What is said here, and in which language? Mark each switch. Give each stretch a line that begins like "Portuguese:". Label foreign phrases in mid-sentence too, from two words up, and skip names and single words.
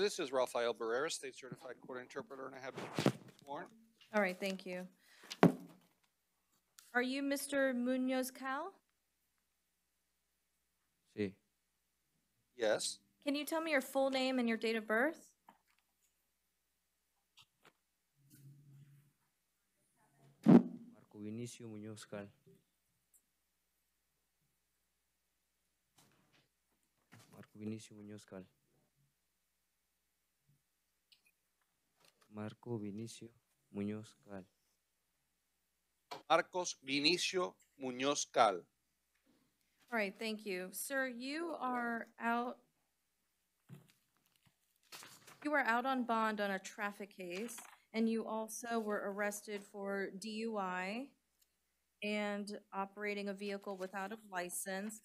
English: This is Rafael Barrera, State Certified Court Interpreter, and I have been sworn. All right, thank you. Are you Mr. Munoz Cal?
Spanish: Sí.
English: Yes. Can you tell me your full name and your date of birth? Marco Vinicio Muñoz Cal. Marco Vinicio Muñoz Cal. Marco Vinicio Muñoz Cal. Marcos Vinicio Muñoz Cal. All right, thank you. Sir, you are out on bond on a traffic case, and you also were arrested for DUI and operating a vehicle without a license.